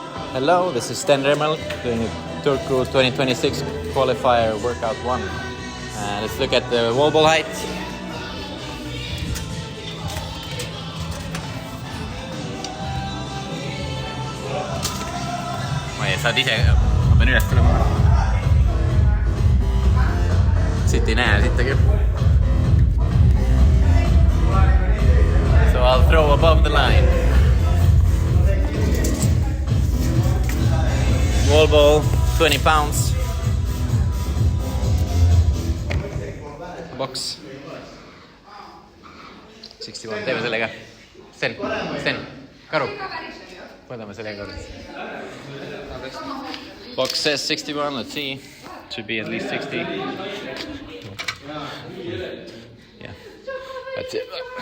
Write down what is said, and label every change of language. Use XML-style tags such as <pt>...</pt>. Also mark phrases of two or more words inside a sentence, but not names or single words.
<en>Hello, this is Sten Remel doing Turku 2026 qualifier workout 1. Let's look at the wall ball height.</en> <et>Saad ise, ma pean üles tulema. Siit ei näe, siit küll.</et> <en>So I'll throw above the line. Wall ball, 20 pounds. Box. 61,</en> <et>teeme sellega. Sten, Karu. Võtame sellega korras.</et> <en>Box says 61, let's see. Should be at least 60. Yeah, that's it.</en>